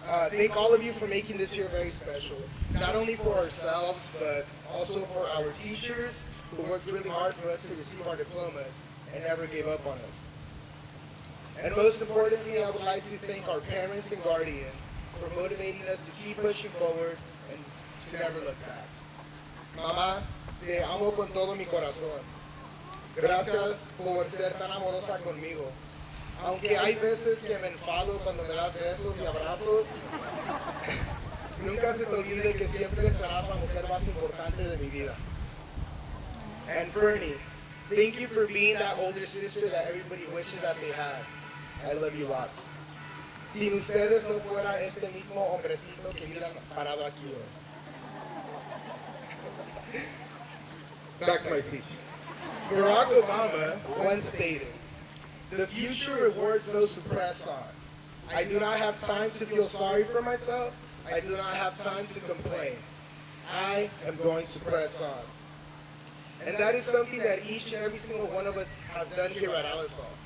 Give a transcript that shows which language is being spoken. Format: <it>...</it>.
<en>Thank all of you for making this year very special. Not only for ourselves, but also for our teachers who worked really hard for us to receive our diplomas and never gave up on us. And most importantly, I would like to thank our parents and guardians for motivating us to keep pushing forward and to never look back.</en> <es>Mamá, te amo con todo mi corazón. Gracias por ser tan amorosa conmigo. Aunque hay veces que me enfado cuando me das besos y abrazos, nunca se te olvide que siempre serás la mujer más importante de mi vida.</es> <en>And Fernie, thank you for being that older sister that everybody wishes that they had. I love you lots.</en> <es>Sin ustedes no fuera este mismo hombrecito que miran parado aquí hoy.</es> <en>Back to my speech. Barack Obama once stated, "The future rewards those who press on." I do not have time to feel sorry for myself. I do not have time to complain. I am going to press on. And that is something that each and every single one of us has done here at Alisal.</en>